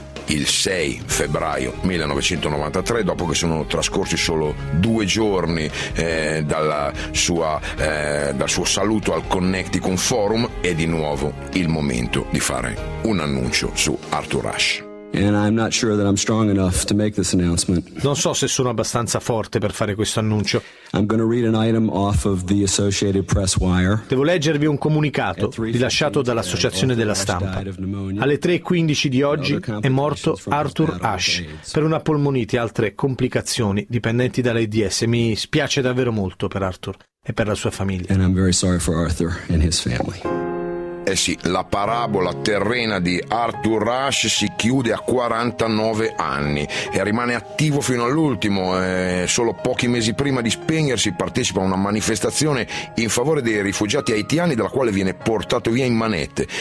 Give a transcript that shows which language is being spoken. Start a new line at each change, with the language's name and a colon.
Italian: Il 6 febbraio 1993, dopo che sono trascorsi solo due giorni dal suo saluto al Connecticut Forum, è di nuovo il momento di fare un annuncio su Arthur Ashe.
English: And I'm not sure that I'm strong enough to make this announcement.
Italian: Non so se sono abbastanza forte per fare questo annuncio.
English: I'm going to read an item off of the Associated Press wire.
Italian: Devo leggervi un comunicato rilasciato dall'Associazione della Stampa. Alle 3:15 di oggi è morto Arthur Ashe per una polmonite e altre complicazioni dipendenti dall'AIDS. Mi spiace davvero molto per Arthur e per la sua famiglia.
English: And I'm very sorry for Arthur and his family.
Italian: Eh sì, la parabola terrena di Arthur Ashe si chiude a 49 anni e rimane attivo fino all'ultimo. Solo pochi mesi prima di spegnersi partecipa a una manifestazione in favore dei rifugiati haitiani dalla quale viene portato via in manette.